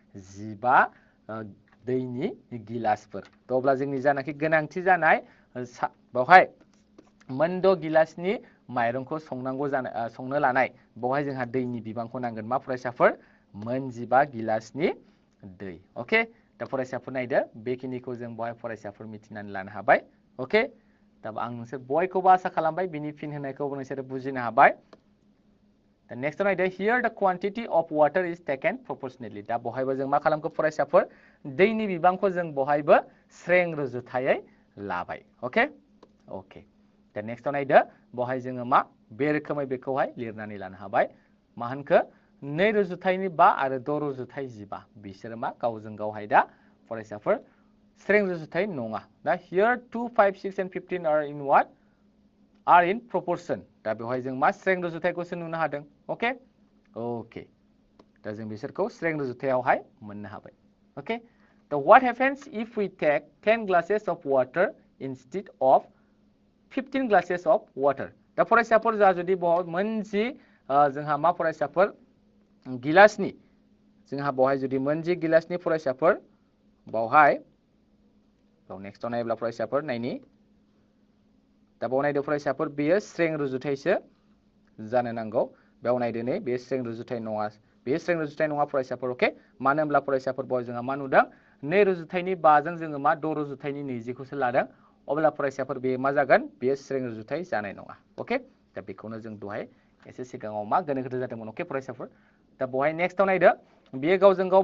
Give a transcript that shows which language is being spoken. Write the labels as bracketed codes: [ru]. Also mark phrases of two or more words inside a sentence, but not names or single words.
[brx] 15 दैनि गिलासफोर थ अब्ला जोंनि जानाखि गोनांथि जानाय बावहाय मोन 6 गिलासनि माइरंखौ संनो लानाय बावहाय जोंहा दैनि बिबांखौ नांगोन मा फरायसाफोर मोन 15 गिलासनि दै ओके दा फरायसाफोर नायदो बेखिनिखौ जों बहाय फरायसाफोर मिथिनानै लानो हाबाय ओके दा आं नोंसोर बयखौबो आसा खालामबाय बिनि फिन होनायखौबो नोंसोर बुजिनो हाबाय दा नेक्स्ट नायदो [en] here the quantity of water is taken proportionally [brx] दा बहायबो जों मा खालामखो फरायसाफोर दैनि बिबांखौ जों बहायबो स्रें रुजुथायै लाबाय ओके ओके दा नेक्स्टआव नायदो बहाय जोङो मा बे रोखोमै बेखौहाय लिरनानै लानो हाबाय मा होनखो 2 रुजुथायनि 5 आरो 6 रुजुथाय 15 बिसोर मा गावजों गावहाय [en] दा फरायसाफोर स्रें रुजुथाय नङा दा here 2 5 6 and 15 are in what are in proportion [brx] दा बेवहाय जों मा स्रें रुजुथायखौसो नुनो हादों ओके ओके दा जों बिसोरखौ स्रें रुजुथायावहाय मोननो हाबाय ओके दा [en] what happens if we take 10 glasses of water instead of 15 glasses of water [brx] दा फरायसाफोर जा जुदि मोनजि जोंहा मा फरायसाफोर गिलासनि जोंहा बहाय जुदि मोनजि गिलासनि फरायसाफोर बावहाय नेक्स्टआव नायोब्ला फरायसाफोर नायनि दा बाव नायदो फरायसाफोर बेयो स्रें रुजुथायसो जानो नांगौ बेयाव नायदो नै बे स्रें रुजुथाय नङा बे स्रें रुजुथाय नङा फरायसाफोर अके मानो होनब्ला फरायसाफोर बाव जोंहा मा नुदों 2 रुजुथायनि 5 जों जोङो मा 6 रुजुथायनि 20 खौसो लादों अब्ला फरायसाफोर बे मा जागोन बे स्रें रुजुथाय जानाय नङा अके दा बेखौनो जों दहाय एसे सिगाङाव मा गोनो गोथो जादोंमोन अके फरायसाफोर दा बहाय नेक्स्टआव नायदो बेयो गावजों गाव